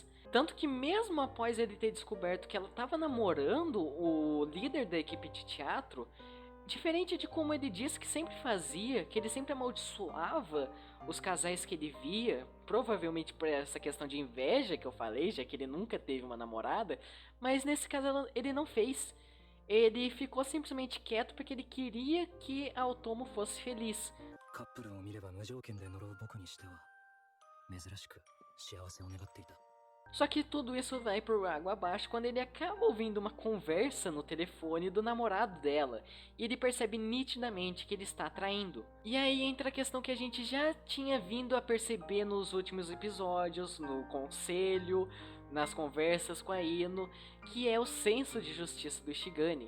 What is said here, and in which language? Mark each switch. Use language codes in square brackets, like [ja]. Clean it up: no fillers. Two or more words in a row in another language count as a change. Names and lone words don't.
[pt] Tanto que mesmo após ele ter descoberto que ela estava namorando o líder da equipe de teatro, Diferente de como ele disse que sempre fazia, que ele sempre amaldiçoava os casais que ele via, provavelmente por essa questão de inveja que eu falei, já que ele nunca teve uma namorada, mas nesse caso ele não fez. Ele ficou simplesmente quieto porque ele queria que a Otomo fosse feliz. [ja] カップルを見れば無条件で呪う僕にしては珍しく幸せを願っていた。 [pt] Só que tudo isso vai por água abaixo quando ele acaba ouvindo uma conversa no telefone do namorado dela. E ele percebe nitidamente que ele está traindo. E aí entra a questão que a gente já tinha vindo a perceber nos últimos episódios, no conselho, nas conversas com a Ino, que é o senso de justiça do Ishigami.